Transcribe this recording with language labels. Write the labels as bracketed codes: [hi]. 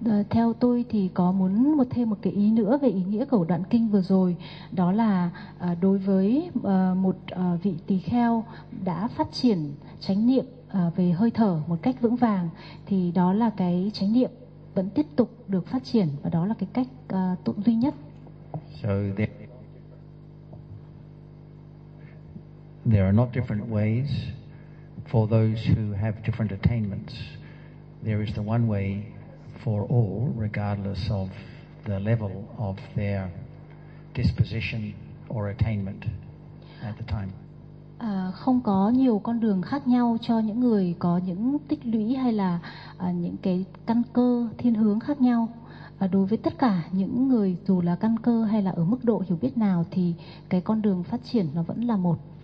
[vi] Theo tôi thì có muốn một thêm một cái ý nữa về ý nghĩa của đoạn kinh vừa rồi, đó là đối với một vị tỳ kheo đã phát triển chánh niệm về hơi thở một cách vững vàng, thì đó là cái chánh niệm vẫn tiếp tục được phát triển, và đó là cái cách tụng duy nhất. [en] So there are not different ways for those who have different attainments. There is the one way for all, regardless of the level of their disposition or attainment at the time. [vi] Không có nhiều con đường khác nhau cho những người có những tích lũy hay là những cái căn cơ thiên hướng khác nhau. Và đối với tất cả những người, dù là căn cơ hay là ở mức độ hiểu biết nào, thì cái con đường phát triển nó vẫn là một.